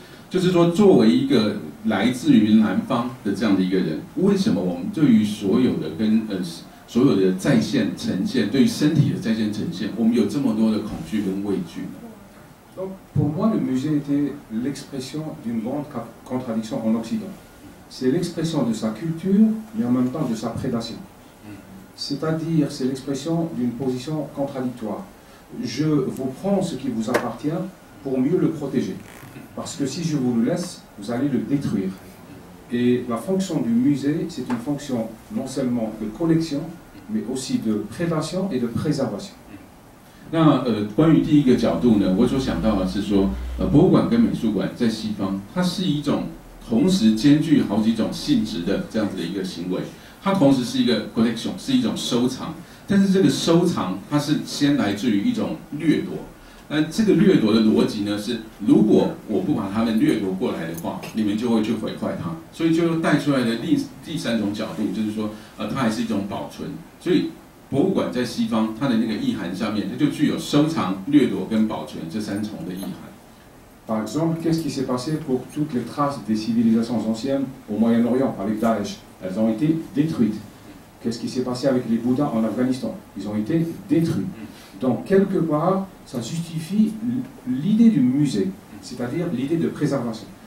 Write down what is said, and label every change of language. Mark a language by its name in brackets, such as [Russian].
[Chinese] 就是说，作为一个来自于南方的这样的一个人，为什么我们对于所有的所有的再现呈现，对于身体的再现呈现，我们有这么多的恐惧跟畏惧呢？ [French] Donc, pour moi, le musée était l'expression d'une grande contradiction en Occident. C'est l'expression de sa culture, mais en même temps de sa prédation. C'est-à-dire, c'est l'expression d'une position contradictoire. Je vous prends ce qui vous appartient pour mieux le protéger. Parce que si je vous le laisse, vous allez le détruire. Et la fonction du musée, c'est une fonction non seulement de collection, mais aussi de prédation et de préservation. [Chinese] 那关于第一个角度呢，我所想到的是说，博物馆跟美术馆在西方，它是一种同时兼具好几种性质的这样子的一个行为。它同时是一个 collection， 是一种收藏，但是这个收藏它是先来自于一种掠夺。那这个掠夺的逻辑呢是，如果我不把它们掠夺过来的话，你们就会去毁坏它。所以就带出来的第3种角度，就是说，它还是一种保存。所以博物馆在西方，它的那个意涵上面，它就具有收藏、掠夺跟保存这3重的意涵。 [French] Par exemple, qu'est-ce qui s'est passé pour toutes les traces des civilisations anciennes au Moyen-Orient avec Daesh? Elles ont été détruites. Qu'est-ce qui s'est passé avec les Bouddhas en Afghanistan? Ils ont été détruits. Donc, quelque part, ça justifie l'idée du musée, c'est-à-dire l'idée de préservation.